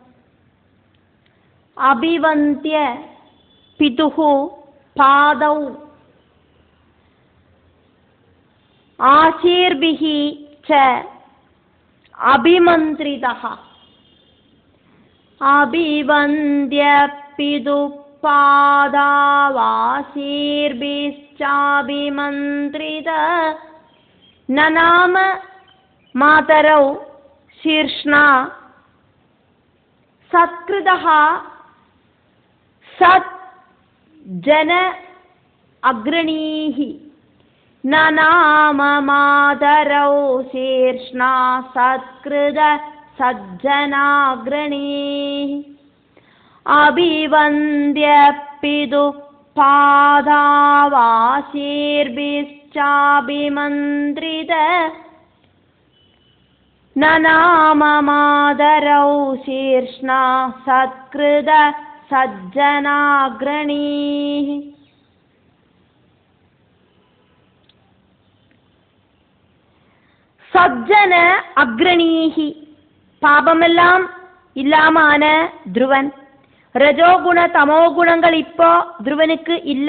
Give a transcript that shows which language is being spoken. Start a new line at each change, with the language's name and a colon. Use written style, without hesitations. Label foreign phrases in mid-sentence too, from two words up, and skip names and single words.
Sanskrit: अभिवन्द्य पितुः पादौ आशीर्भिः च अभिमन्त्रितः. अभिवन्द्य पितु पादावाशीर्भिश्चाभिमन्त्रित ननाम मातरौ शीर्ष्णा सत्कृतः सत् जन अग्रणीः न नाम मातरौ शीर्ष्णा सत्कृत सज्जनाग्रणीः. अभिवन्द्य पितु पादावाशीर्भिश्चाभिमन्त्रित न नाम मादरौ शीर्ष्णा सत्कृत सज्जनाग्रणीः. सज्जन अग्रणीः
Tamil: பாபமெல்லாம் இல்லாமான துருவன். ரஜோகுண தமோ குணங்கள் இப்போ துருவனுக்கு இல்லை.